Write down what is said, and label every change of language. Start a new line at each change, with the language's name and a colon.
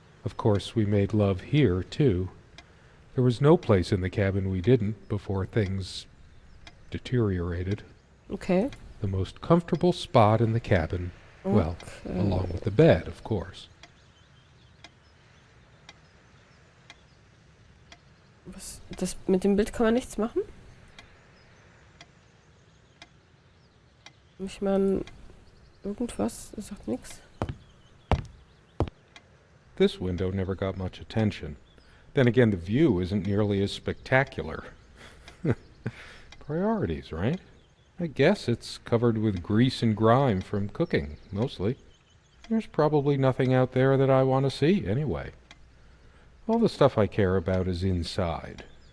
English: Of course, we made love here, too. There was no place in the cabin we didn't before things deteriorated. Okay. The most comfortable spot in the cabin, Well, Okay. along with the bed, of course.
German: Das mit dem Bild kann man nichts machen? Ich meine, irgendwas, das sagt nichts.
English: This window never got much attention. Then again, the view isn't nearly as spectacular. Priorities, right? I guess it's covered with grease and grime from cooking, mostly. There's probably nothing out there that I want to see, anyway. All the stuff I care about is inside.